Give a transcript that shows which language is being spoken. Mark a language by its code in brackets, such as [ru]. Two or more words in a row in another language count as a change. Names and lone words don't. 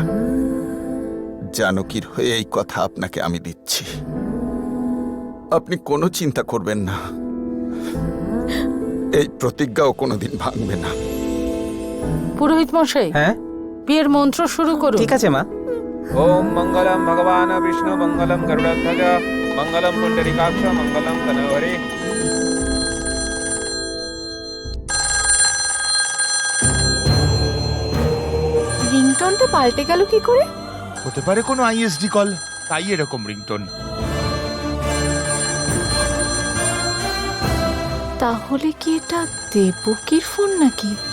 [bn] জানকীর হয়ে এই কথা আপনাকে আমি দিচ্ছি। আপনি কোনো চিন্তা করবেন না, এই প্রতিজ্ঞাও কোনোদিন ভাঙবে না। পুরোহিত মশাই, হ্যাঁ বিয়ের মন্ত্র শুরু করুন। ঠিক আছে মা। [sa] ओम मंगलम भगवान विष्णु मंगलम गरुड़ध्वज मंगलम पुंडरीकाक्ष मंगलम तनोहरि। [bn] রিংটোনটা পাল্টে গেল কি করে? হতে পারে কোনো আইএসডি কল, তাই এরকম রিংটোন। তাহলে কি এটা দেবকীর ফোন নাকি?